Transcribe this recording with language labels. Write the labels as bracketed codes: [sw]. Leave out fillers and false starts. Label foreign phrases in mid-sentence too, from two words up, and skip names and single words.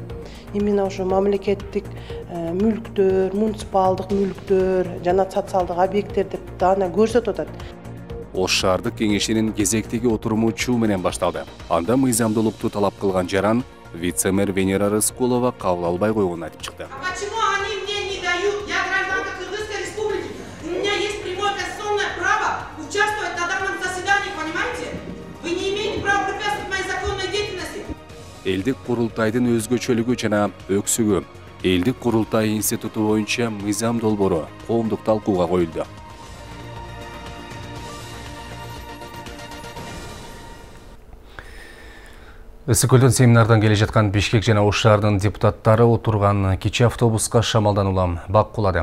[ky] Именно ошо мамлекеттик мүлктөр, муниципалдык мүлктөр жана социалдык объекттер деп дана көрсөтүп атат. Ош шаардык кеңешинин кезектеги отуруму чуу менен башталды. Анда мыйзамдуулукту талап кылган жаран вице-мэр Венера Рыскулова кабыл албай койгонун айтып чыкты. [ru] Почему они мне не дают? Я гражданка Кыргызской республики. У меня есть прямое конституционное право участвовать на данном заседании, понимаете? Вы не имеете права препятствовать моей законной деятельности. [ky] Элдик курултайдын өзгөчөлүгү жана өксүгү. Элдик курултай институту боюнча мыйзам долбоору коомдук талкууга коюлду. Ысык-Көлдөн семинардан келе жаткан Бишкек жана Ош шаарынын депутаттары отурган кичи автобуска шамалдан улам бак кулады.